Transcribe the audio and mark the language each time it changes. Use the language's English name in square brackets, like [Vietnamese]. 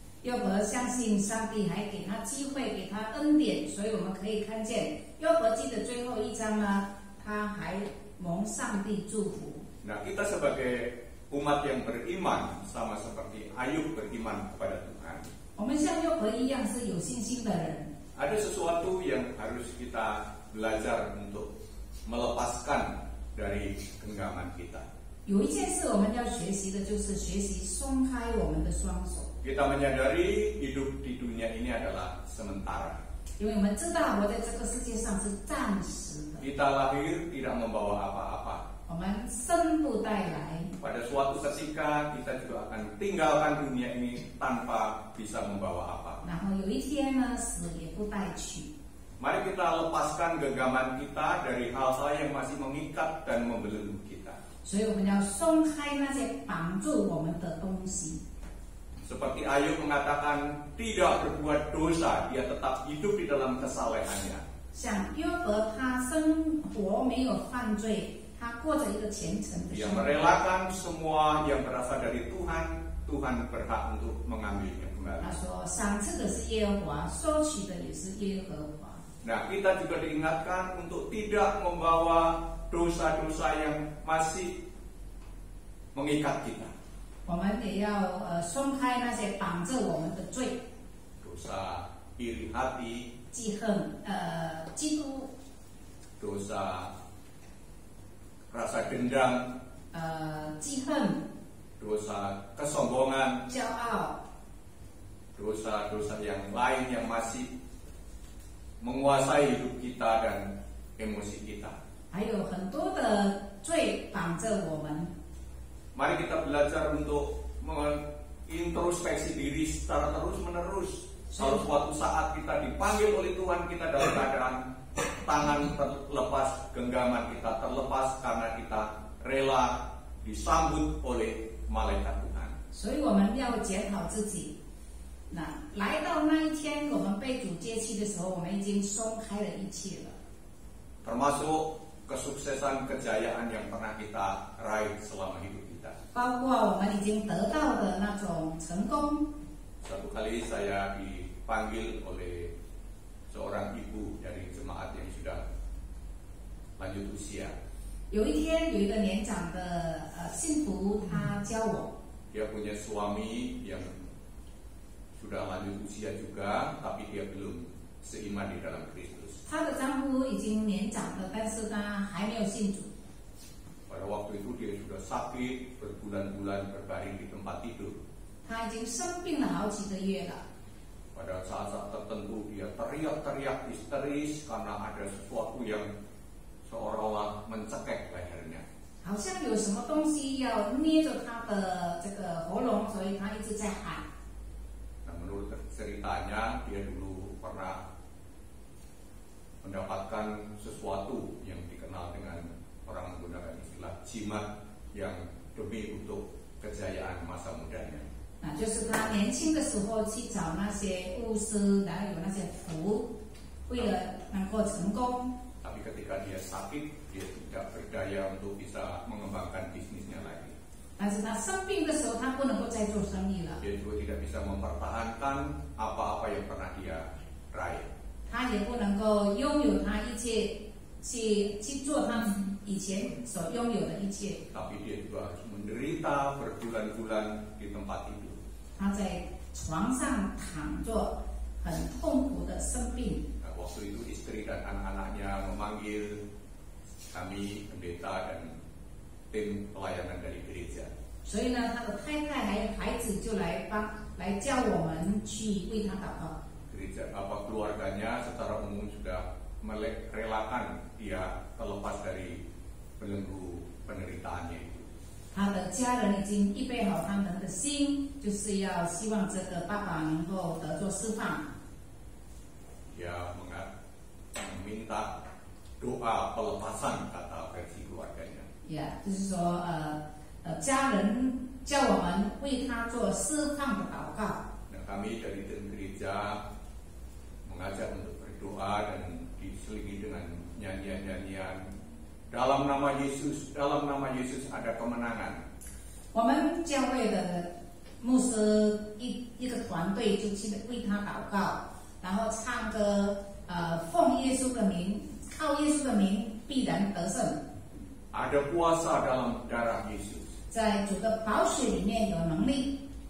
[Chinese] 约伯相信上帝还给他机会，给他恩典，所以我们可以看见约伯记的最后一章呢，他还蒙上帝祝福。 [Indonesian] Nah, kita sebagai umat yang beriman sama seperti Ayub beriman kepada Tuhan, [Chinese] 我们像约伯一样是有信心的人， [Indonesian] ada sesuatu yang harus kita belajar untuk melepaskan dari genggaman kita. [Chinese] 有一件事我们要学习的，就是学习松开我们的双手， [Indonesian] Kita menyadari hidup di dunia ini adalah sementara. [Chinese] 因为我们知道活在这个世界上是暂时的， [Indonesian] Kita lahir tidak membawa apa-apa. [Chinese] 我们生不带来， [Indonesian] Pada suatu ketika kita juga akan tinggalkan dunia ini tanpa bisa membawa apa. [Chinese] 然后有一天呢，死也不带去。 [Indonesian] Mari kita lepaskan genggaman kita dari hal-hal yang masih mengikat dan membelenggu kita. [Chinese] 所以我们要松开那些绑住我们的东西。 [Indonesian] Seperti Ayub mengatakan tidak berbuat dosa, dia tetap hidup di dalam kesalehannya. [Chinese] 像约伯，他生活没有犯罪，他过着一个虔诚的 [Indonesian] Dia [Chinese] 生活。 [Indonesian] merelakan semua yang berasal dari Tuhan, Tuhan berhak untuk mengambilnya kembali. [Chinese] 他说：“赏赐的是耶和华，收取的也是耶和华。” [Indonesian] Nah, kita juga diingatkan untuk tidak membawa dosa-dosa yang masih mengikat kita. [Chinese] 我们也要松开那些绑着我们的罪， [Indonesian] dosa iri hati, [Chinese] 记恨嫉妒， [Indonesian] dosa rasa dendam, [Chinese] 记恨 [Indonesian] dosa kesombongan, [Chinese] 骄傲， [Indonesian] dosa-dosa yang lain yang masih menguasai hidup kita dan emosi kita. [Chinese] 还有很多的罪绑着我们。 [Indonesian] Mari kita belajar untuk mengintrospeksi diri secara terus-menerus. Kalau suatu saat kita dipanggil oleh Tuhan, kita dalam keadaan tangan terlepas, genggaman kita terlepas karena kita rela disambut oleh malaikat Tuhan. [Chinese] 所以我们要检讨自己。那来到那一天，我们被主接去的时候，我们已经松开了一切了。 [Indonesian] Termasuk kesuksesan kejayaan yang pernah kita raih selama hidup kita. [Chinese] 包括我们已经得到的那种成功。 [Indonesian] Suatu kali saya dipanggil oleh seorang ibu dari jemaat yang sudah lanjut usia. [Chinese] 有一天，有一个年长的信徒，他教我， [Indonesian] Dia punya suami yang sudah lanjut usia juga, tapi dia belum seiman di dalam Kristus. [Chinese] 她的丈夫已经年长了，但是他还没有信主。 [Indonesian] Pada waktu itu dia sudah sakit berbulan-bulan berbaring di tempat tidur. [Chinese] 他已经生病了好几个月了。 [Indonesian] Pada saat-saat tertentu dia teriak-teriak histeris karena ada sesuatu yang seolah-olah mencekik lehernya. [Chinese] 好像有什么东西要捏着他的这个喉咙，所以他一直在喊。 [Indonesian] Nah, menurut ceritanya dia dulu pernah mendapatkan sesuatu yang dikenal dengan orang menggunakan istilah jimat yang demi untuk kejayaan masa mudanya. [Chinese] 那就是他年轻的时候去找那些巫师，然后有那些符，为了能够成功。 [Indonesian] Tapi ketika dia sakit, dia tidak berdaya untuk bisa mengembangkan bisnisnya lagi. [Chinese] 但是他生病的时候，他不能够再做生意了， [Indonesian] Dia juga tidak bisa mempertahankan apa-apa yang pernah dia raih. [Chinese] 他也不能够拥有他一切去做他以前所拥有的一切。 [Indonesian] Tapi dia juga harus menderita berbulan-bulan di tempat tidur. [Chinese] 他在床上躺着，很痛苦的生病。 [Indonesian] Nah, waktu itu istri dan anak-anaknya memanggil kami pendeta dan tim pelayanan dari gereja. [Chinese] 所以呢，他的太太还有孩子就来叫我们去为他祷告。 [Indonesian] Gereja keluarganya secara umum sudah merelakan dia terlepas dari belenggu penderitaannya itu. [Chinese] 他的家人已经预备好他们的心，就是要希望这个爸爸能够得做释放。 [Indonesian] Dia meminta doa pelepasan, kata versi keluarganya. [Chinese] 呀，就是说家人叫我们为他做释放的祷告。 [Indonesian] Nah, kami dari tim gereja mengajak untuk berdoa dan diselingi dengan nyanyian-nyanyian. Dalam nama Yesus ada kemenangan. [Chinese] 我们教会的牧师一个团队就去为他祷告，然后唱歌，奉耶稣的名，靠耶稣的名必然得胜。 [Indonesian] Ada kuasa dalam darah Yesus. [Chinese] 在主的宝血里面有能力。